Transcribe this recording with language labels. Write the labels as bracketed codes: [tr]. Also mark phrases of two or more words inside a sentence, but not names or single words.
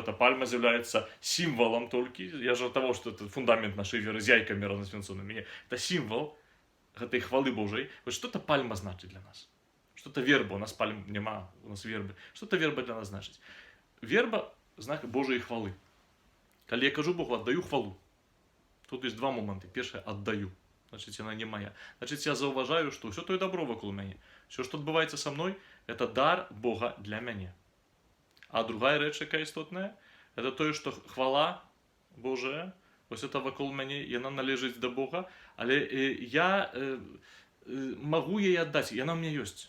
[be] Эта пальма з'яўляецца сімвалам толькі. Я жартаваў, што это фундамент нашай веры з яйкамі разнасвянцонымі. Это сімвал гэтай хвалы Божай. Вось што эта пальма значыць для нас? Што это верба? У нас пальм няма, у нас вербы. Што эта верба для нас значыць? Верба — знак Божай хвалы. Калі я кажу Богу, аддаю хвалу. [ru] Тут есть два момента. Первое — отдаю. Значит, она не моя. Значит, я зауважаю, что все то и добро вокруг меня. Все, что отбывається со мной, это дар Бога для меня. А другая речь, [uk] яка істотна, [ru] это то, что хвала Божия, ось это вокруг меня, и она належить до Бога, але я могу ей отдать, и она у меня есть.